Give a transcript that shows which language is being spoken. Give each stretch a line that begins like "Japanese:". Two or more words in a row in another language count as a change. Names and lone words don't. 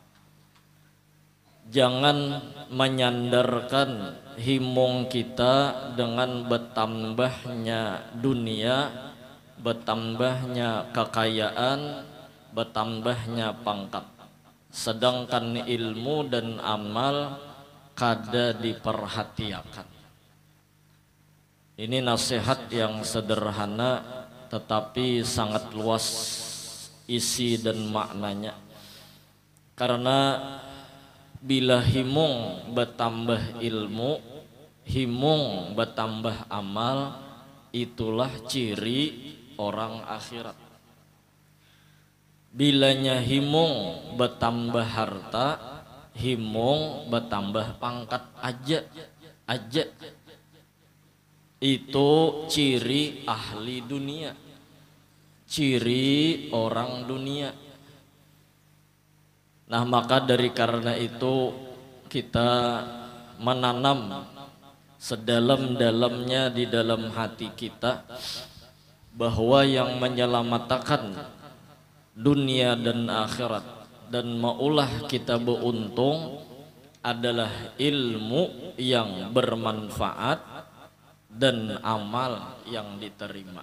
Indonesian: Jangan menyandarkan himung kita dengan bertambahnya dunia, bertambahnya kekayaan, bertambahnya pangkat, sedangkan ilmu dan amal kada diperhatikan. Ini nasihat yang sederhana tetapi sangat luas isi dan maknanya. Karena bila himung bertambah ilmu, himung bertambah amal, itulah ciri orang akhirat. Bilanya himung bertambah harta, himung bertambah pangkat aja, itu ciri ahli dunia, ciri orang dunia. Nah, maka dari karena itu kita menanam sedalam-dalamnya di dalam hati kita bahwa yang menyelamatkan dunia dan akhirat dan maulah kita beruntung adalah ilmu yang bermanfaat dan amal yang diterima.